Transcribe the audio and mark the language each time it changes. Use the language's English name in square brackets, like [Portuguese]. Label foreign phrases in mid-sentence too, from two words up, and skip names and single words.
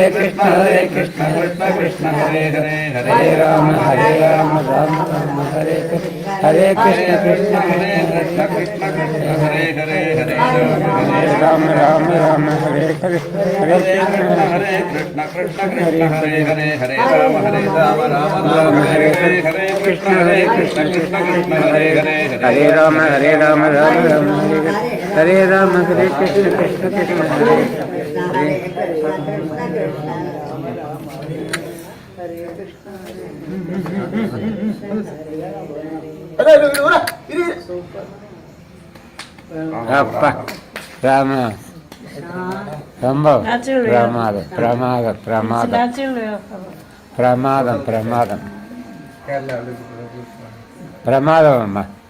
[Sanskrit] कृष्ण कृष्ण कृष्ण हरे हरे, हरे राम राम हरे हरे, कृष्ण कृष्ण कृष्ण हरे हरे, हरे राम राम हरे हरे, हरे कृष्ण कृष्ण हरे हरे, हरे राम राम हरे हरे, हरे कृष्ण कृष्ण कृष्ण हरे हरे, हरे राम राम राम हरे राम, हरे कृष्ण कृष्ण कृष्ण हरे हरे. [Tamil] அப்பா ராம ரொம்ப பிரமாதம் பிரமாதம் பிரமாதம் பிரமாதம் பிரமாதம் பிரமாதம் அம்மா.